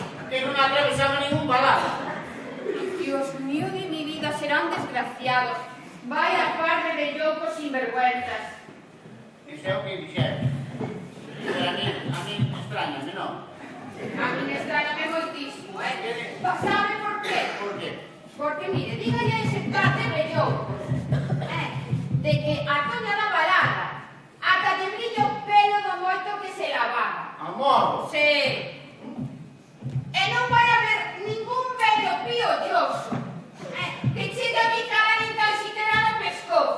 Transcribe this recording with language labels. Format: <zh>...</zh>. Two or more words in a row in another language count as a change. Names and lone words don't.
<gl>Que non atravesaba ningún balazo.</gl> <es>Dios mío de mi vida, serán desgraciados. Vaya par de bellocos sinvergüenzas.</es> <gl>Iso é o que dixeron. Pero</gl> <es>a mí extrañame,</es> <gl>non?</gl> <es>A mí me extrañame moitísimo, ¿Sabe por qué? Por qué? Porque, mire, dígale a ese par de bellocos, de que a Toña da balada ata lle brilla o pelo do moito que se lavaba.</es> <gl>A modo.</gl> <es>Sí.</es> <gl>E non vai haber ningún vello piolloso que chegue a bicar nin</gl> <es>tan siquiera</es> <gl>no pescozo.</gl>